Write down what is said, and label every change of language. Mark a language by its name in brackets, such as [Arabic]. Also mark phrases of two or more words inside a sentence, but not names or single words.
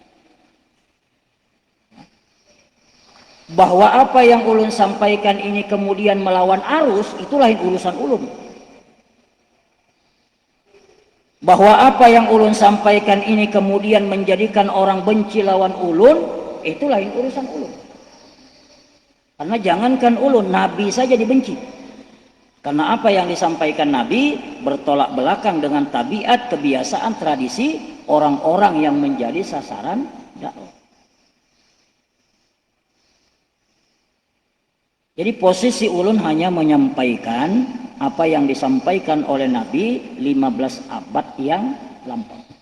[Banjar] Bahwa apa yang ulun sampaikan ini kemudian melawan arus, itu lain urusan ulun. Bahwa apa yang ulun sampaikan ini kemudian menjadikan orang benci lawan ulun, itu lain urusan ulun. Karena jangankan ulun, [Indonesian] Nabi saja dibenci. Karena apa yang disampaikan Nabi bertolak belakang dengan tabiat, kebiasaan, tradisi orang-orang yang menjadi sasaran dakwah. [Banjar] Jadi posisi ulun hanya menyampaikan apa yang disampaikan oleh Nabi 15 abad yang lampau.